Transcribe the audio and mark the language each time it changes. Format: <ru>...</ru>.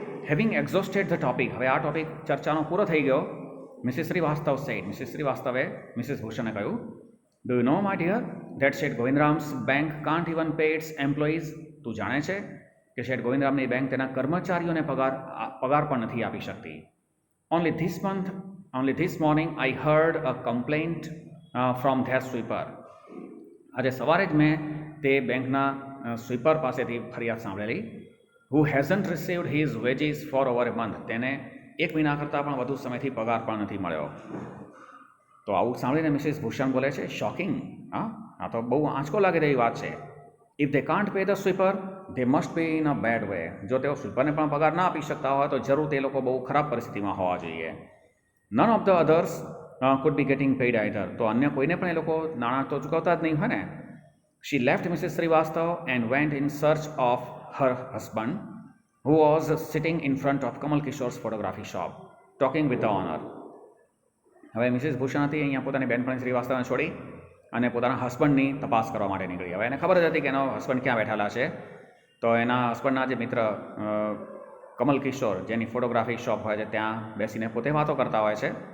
<en>having exhausted the topic,</en> <gu>હવે આ topic ચર્ચાનો પૂરો થઈ ગયો.</gu> <en>Mrs Srivastava said,</en> <gu>મિસિસ શ્રીવાસ્તવે મિસિસ ભૂષણે કહ્યું,</gu> <en>Do you know my dear that Seth Govindram's bank can't even pay its employees.</en> <gu>તું જાણે છે કે શેઠ ગોવિંદરામની બેંક તેના કર્મચારીઓને પગાર પણ નથી આપી શકતી.</gu> <en>Only this morning I heard a complaint from their sweeper.</en> <gu>આજે સવારે જ મેં તે બેંકના સ્વીપર પાસેથી ફરિયાદ સાંભળેલી.</gu> <en>Who hasn't received his wages for over a month.</en> <gu>તેને 1 મહિના કરતાં પણ વધુ સમયથી પગાર પણ નથી મળ્યો. તો આવું સાંભળીને મિસિસ ભૂષણ બોલે છે, શોકિંગ. આ તો બહુ આંચકો લાગે તેવી વાત છે.</gu> <en>If they can't pay the sweeper they must be in a bad way.</en> <gu>જો તેઓ સ્વીપરને પણ પગાર ના આપી શકતા હોય તો જરૂર તે લોકો બહુ ખરાબ પરિસ્થિતિમાં હોવા જોઈએ.</gu> <en>None of the others could be getting paid either.</en> <gu>તો અન્ય કોઈને પણ એ લોકો નાણાં તો ચૂકવતા જ નહીં હોય ને.</gu> <en>She left Mrs Srivastava and went in search of her husband, who was sitting in front of Kamal Kishore's photography shop, talking with the owner.</en> <gu>હવે મિસિસ ભૂષણ હતી અહીંયા પોતાની બેનપણી શ્રીવાસ્તવને છોડી અને પોતાના હસબન્ડની તપાસ કરવા માટે નીકળી. હવે એને ખબર જ હતી કે એનો હસબન્ડ ક્યાં બેઠેલા છે. તો એના હસબન્ડના જે મિત્ર કમલ કિશોર, જેની ફોટોગ્રાફી શોપ હોય છે, ત્યાં બેસીને પોતે વાતો કરતા હોય છે.</gu>